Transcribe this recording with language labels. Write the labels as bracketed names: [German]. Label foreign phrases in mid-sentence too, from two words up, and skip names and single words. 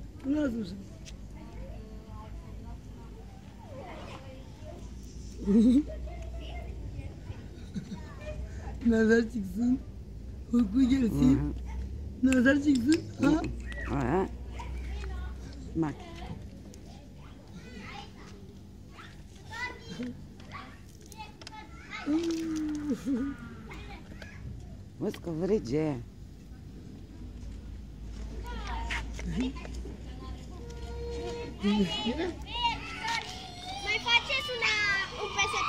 [Romanian] Lasă așa. [Turkish] Nazar çıksın. Uyku gelsin. Nazar çıksın. Ha? Bak. [Romanian] Văd că vrege. Mai faceți un PSP?